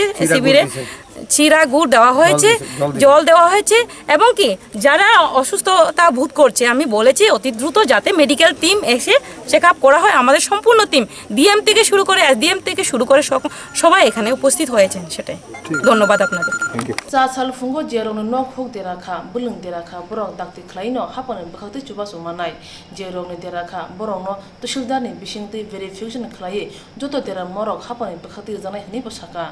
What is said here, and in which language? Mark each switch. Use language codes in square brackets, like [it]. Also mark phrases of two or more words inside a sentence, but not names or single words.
[bn] শিবিরে চিরা গুড় দেওয়া হয়েছে, জল দেওয়া হয়েছে এবং কি যারা অসুস্থতা বোধ করছে আমি বলেছি অতি দ্রুত যাতে [en] medical team [bn] এসে [en] check up [bn] করা হয়। আমাদের সম্পূর্ণ টিম ডিএম থেকে শুরু করে এসডিএম থেকে শুরু করে সবাই এখানে উপস্থিত হয়েছেন। সেটাই ধন্যবাদ আপনাদের। [trp] चा साल फुंगो जेरौनो नक खक देराखा बुलुं देराखा बरं दाक्ति खलायनो हापन बखति चुबा सुमानाय जेरौनो देराखा बरंनो तहसिलदारनि बिसिंति भेरिफिकेशन खलायै जत देरा मरक हापन बखति जानाय हनि बसाखा।